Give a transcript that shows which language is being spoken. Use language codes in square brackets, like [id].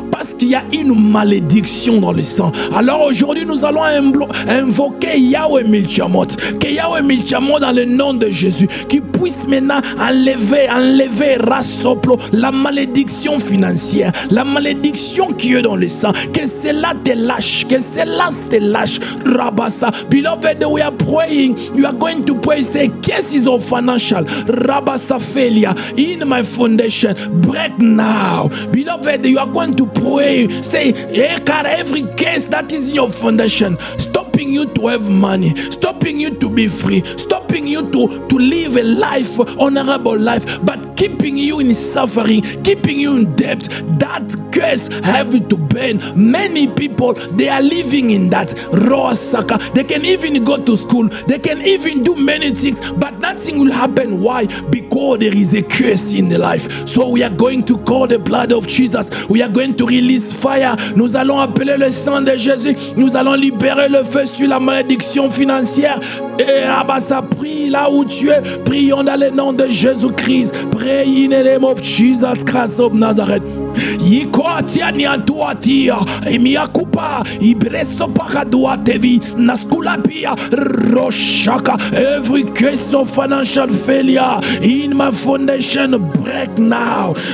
[fr] Parce qu'il y a une malédiction dans le sang. Alors aujourd'hui, nous allons invoquer Yahweh Milchamot. Que Yahweh Milchamot dans le nom de Jésus, qui puisse maintenant enlever Rasoplo, la malédiction financière, la malédiction qui est dans le sang. Que cela te lâche, que cela te lâche. [en] Rabasa. Beloved, we are praying. You are going to pray. Say, cases of financial Rabasa failure in my foundation, break now. Beloved, you are going to pray. Say, every case that is in your foundation, stopping you to have money, stopping you to be free, stopping you to live a life, honorable life, but keeping you in suffering, keeping you in debt, that curse have to burn. Many people, they are living in that raw sucker. They can even go to school, they can even do many things, but nothing will happen. Why? Because there is a curse in the life. So we are going to call the blood of Jesus. We are going to release fire. [fr] Nous allons appeler le sang de Jésus. Nous allons libérer le feu sur la malédiction financière. Et Abassa, prie là où tu es. Prions dans le nom de Jésus-Christ. [en] Pray in the name of Jesus Christ of Nazareth. Yikoatia niantuatia. Imiakupa. Ibreso pakaduatevi. Naskulapia. Roshaka. Every case of financial failure in my foundation, break now.